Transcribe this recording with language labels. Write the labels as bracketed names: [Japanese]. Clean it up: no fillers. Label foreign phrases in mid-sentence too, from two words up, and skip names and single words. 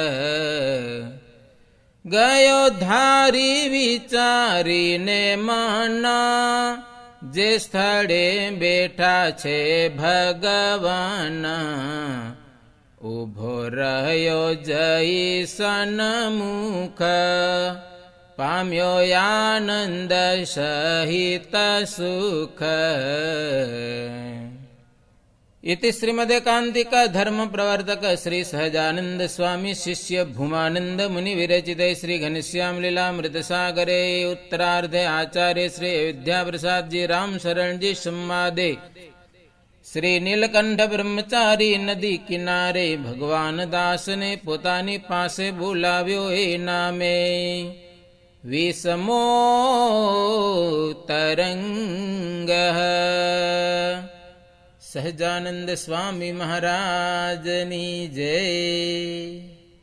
[Gujarati] ગયો ધારી વિચારીને મના, જે સ્થળે બેઠા છે ભગવાન. ઉભો રહ્યો જઈ સન્મુખ, પામ્યો આનંદ સહિત સુખ. [Sanskrit] इति श्रीमदेकान्तिक धर्म प्रवर्तक श्री सहजानंद स्वामी शिष्य भूमानंद मुनि विरचिते श्री घनश्याम लीलामृत सागरे उत्तरार्धे आचार्य श्री अयोध्या प्रसाद जी राम शरण जी संवादे श्री नीलकंठ ब्रह्मचारी नदी किनारे भगवान दास [Gujarati] ને પોતાની પાસે બોલાવ્યો એ નામે. [Sanskrit] विषमो तरंग [Gujarati] સહજાનંદ સ્વામી મહારાજની જય.